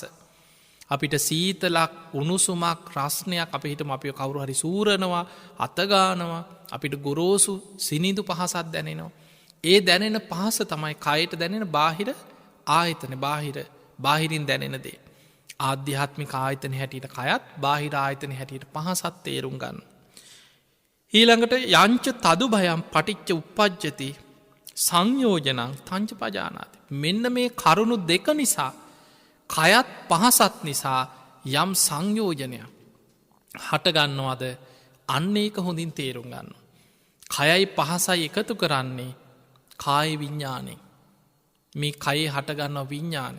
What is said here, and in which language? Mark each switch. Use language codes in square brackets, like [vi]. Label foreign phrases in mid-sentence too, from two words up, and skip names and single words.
[si] අපිට සීතලක් උණුසුමක් රස්නයක් අපි හිටම අපි කවුරු හරි සූරනවා අතගානවා අපිට ගොරෝසු සිනිදු පහසත් දැනෙනවා. ඒ දැනෙන පහස තමයි කයට දැනෙන බාහිර ආයතන බාහිරින් දැනෙන දේ. ආධ්‍යාත්මික ආයතන හැටියට කයත් බාහිර ආයතන හැටියට පහසත් තේරුම් ගන්න. [pi] ඊළඟට යංච තදු භයම් පටිච්ච උප්පජ්ජති සංයෝජනං තංච පජානාති. [si] මෙන්න මේ කරුණු දෙක නිසා කයත් පහසත් නිසා යම් සංයෝජනයක් හටගන්නවාද අන්න ඒක හොඳින් තේරුම් ගන්න. කයයි පහසයි එකතු කරන්නේ කාය විඤ්ඥානය. මේ කයේ හටගන්නව විඤ්ඥානය.